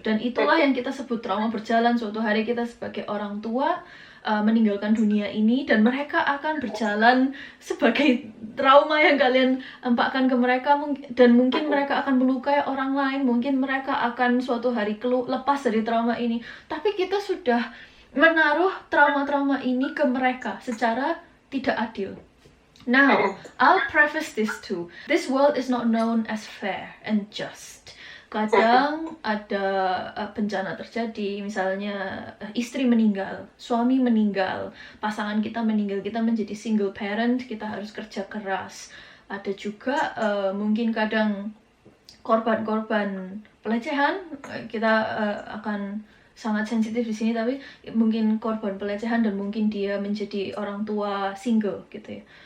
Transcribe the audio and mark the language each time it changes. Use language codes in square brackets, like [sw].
[id] Dan itulah yang kita sebut trauma berjalan. Suatu hari kita sebagai orang tua meninggalkan dunia ini, dan mereka akan berjalan sebagai trauma yang kalian empakkan ke mereka, dan mungkin mereka akan melukai orang lain, mungkin mereka akan suatu hari lepas dari trauma ini, tapi kita sudah menaruh trauma-trauma ini ke mereka secara tidak adil. [en] Now, I'll preface this too. This world is not known as fair and just. [id] Kadang ada bencana terjadi, misalnya istri meninggal, suami meninggal, pasangan kita meninggal, kita menjadi single parent, kita harus kerja keras. Ada juga mungkin kadang korban-korban pelecehan, kita akan sangat sensitif di sini, tapi mungkin korban pelecehan dan mungkin dia menjadi orang tua single gitu ya.